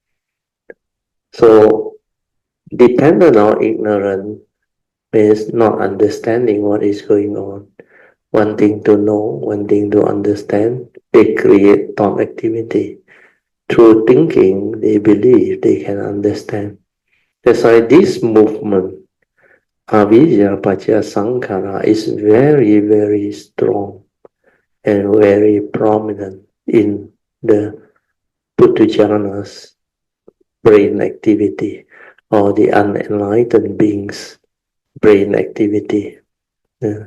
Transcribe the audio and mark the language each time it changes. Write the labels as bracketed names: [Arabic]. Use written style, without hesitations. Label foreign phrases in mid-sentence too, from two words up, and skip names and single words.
[English] So dependent on ignorance means not understanding what is going on, wanting to know, wanting to understand. They create thought activity. Through thinking, they believe they can understand. That's why this movement, [Pali] avijja pacca sankhara, [English] is very, very strong and very prominent in the Puthujjana's brain activity, or the unenlightened beings' brain activity. Yeah.